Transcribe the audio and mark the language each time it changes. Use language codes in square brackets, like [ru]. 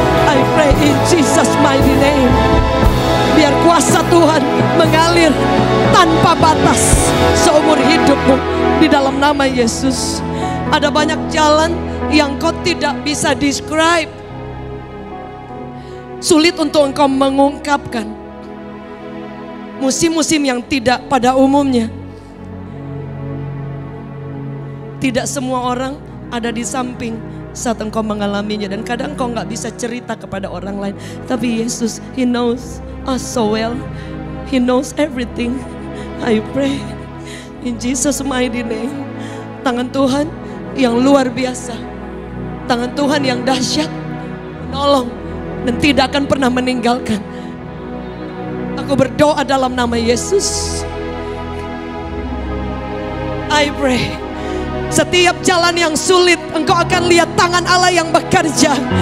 [en] I pray in Jesus mighty name. [id] Biar kuasa Tuhan mengalir tanpa batas seumur hidupmu di dalam nama Yesus. Ada banyak jalan yang kau tidak bisa [en] describe. [id] Sulit untuk engkau mengungkapkan. Musim-musim yang tidak pada umumnya. Tidak semua orang ada di samping saat engkau mengalaminya. Dan kadang engkau gak bisa cerita kepada orang lain. Tapi [en] Yesus, He knows us so well. He knows everything. I pray in Jesus mighty name. [id] Tangan Tuhan yang luar biasa. Tangan Tuhan yang dahsyat menolong dan tidak akan pernah meninggalkan. Aku berdoa dalam nama Yesus. [en] I pray, [id] setiap jalan yang sulit engkau akan lihat tangan Allah yang bekerja.